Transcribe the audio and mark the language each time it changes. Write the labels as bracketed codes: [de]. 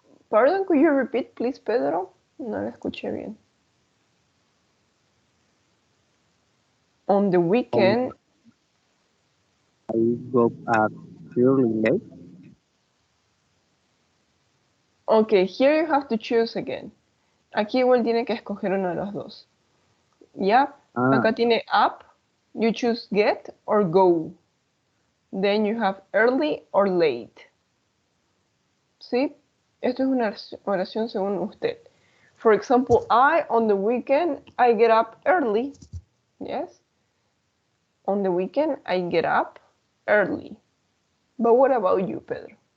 [en] Pardon, could you repeat, please, Pedro? [es] No lo escuché bien. [en] On the weekend, I go purely late. Okay, here you have to choose again. [es] Aquí igual tiene que escoger uno de los dos. Ya, acá tiene [en] up, you choose get or go. Then you have early or late. [es] ¿Sí? Esto es una oración según usted. [en] For example, on the weekend, I get up early. Yes? On the weekend, I get up early. But what about you, Pedro?